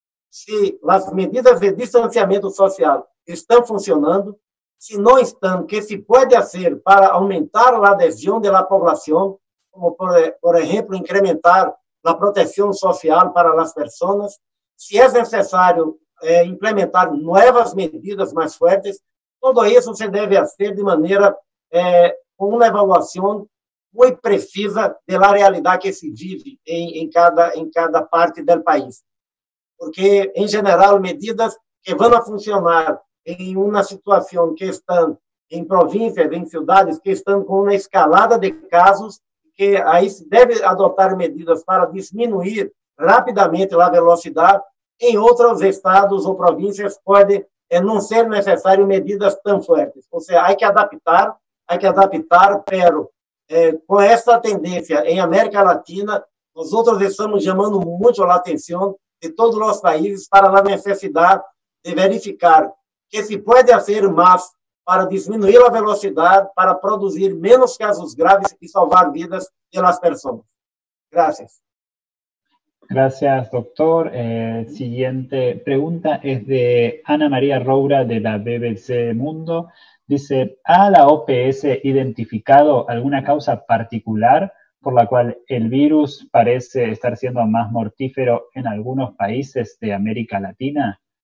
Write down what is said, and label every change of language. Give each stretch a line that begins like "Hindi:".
Portuguese: se as medidas de distanciamento social estão funcionando, se não estão, que se pode fazer para aumentar a adesão da população, como, por exemplo, incrementar a proteção social para as pessoas, se é necessário implementar novas medidas mais fortes, tudo isso se deve fazer de maneira com uma avaliação
Spanish: muy precisa de la realidad que se vive en cada parte del país. Porque, en general, medidas que van a funcionar en una situación que están en províncias, en ciudades que están con una escalada de casos,
Portuguese: que aí se deve adotar medidas para diminuir rapidamente a velocidade. Em outros estados ou províncias pode não ser necessário medidas tão fortes. Ou seja, há que adaptar, pero com essa tendência em América Latina, nós outros estamos chamando muito a atenção de todos os países para a necessidade de verificar que se pode fazer mais para diminuir a velocidade, para produzir menos casos graves
Spanish: y salvar vidas de las personas. Gracias. Gracias, doctor. Siguiente pregunta es de Ana María Roura de la BBC Mundo. Dice, ¿ha la OPS identificado alguna causa particular por la cual el virus parece estar siendo más mortífero en algunos países de América Latina?